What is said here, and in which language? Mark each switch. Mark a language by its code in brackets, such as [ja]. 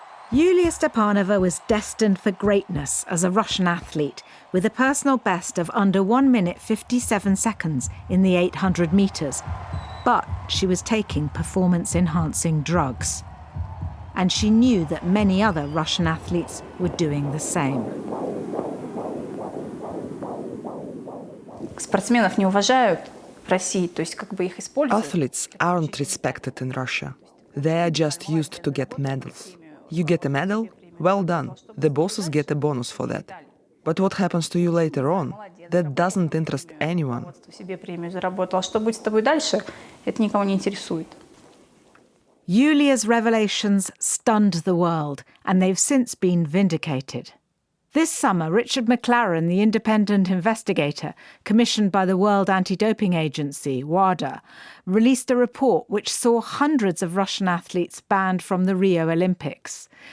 [en] Yulia Stepanova was destined for greatness as a Russian athlete with a personal best of under 1 minute 57 seconds in the 800 metres. But she was taking performance-enhancing drugs. And she knew that many other Russian athletes were doing the same. [ru] Спортсменов не уважают в России, то есть как бы их используют. [en] Athletes aren't respected in Russia. They are just used to get medals. You get a medal? Well done. The bosses get a bonus for that. But what happens to you later on? That doesn't interest anyone. [ru] Себе премию заработал. Что будет с тобой дальше? Это никого не интересует. [en] Yulia's revelations stunned the world, and they've since been vindicated. This summer, Richard McLaren, the independent investigator commissioned by the World Anti-Doping Agency, WADA, released a report which saw hundreds of Russian athletes banned from the Rio Olympics.